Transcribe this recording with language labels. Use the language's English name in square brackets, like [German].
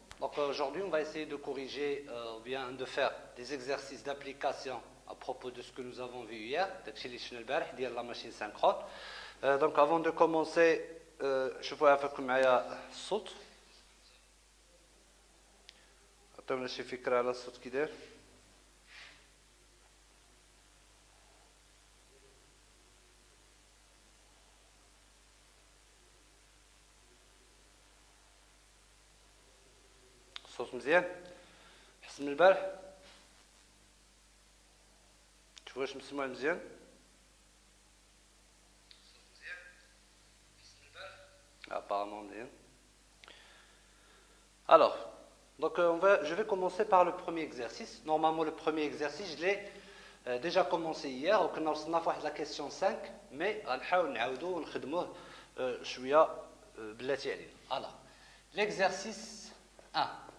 [French] Donc aujourd'hui, on va essayer de corriger ou bien de faire des exercices d'application à propos de ce que nous avons vu hier, la machine synchrone. Donc avant de commencer, je vois avec [Arabic] معايا الصوت. عطيونا شي فكرة على الصوت كي داير. الصوت مزيان حسن من البارح شوف واش مسموع مزيان [French] apparemment bien. Alors donc je vais commencer par le premier exercice. Normalement le premier exercice je l'ai déjà commencé hier [Arabic] وكنا وصلنا في واحد [French] la question 5 mais [Arabic] غنحاول نعاودو ونخدموه شويه بلاتي علينا. [French] Alors l'exercice 1.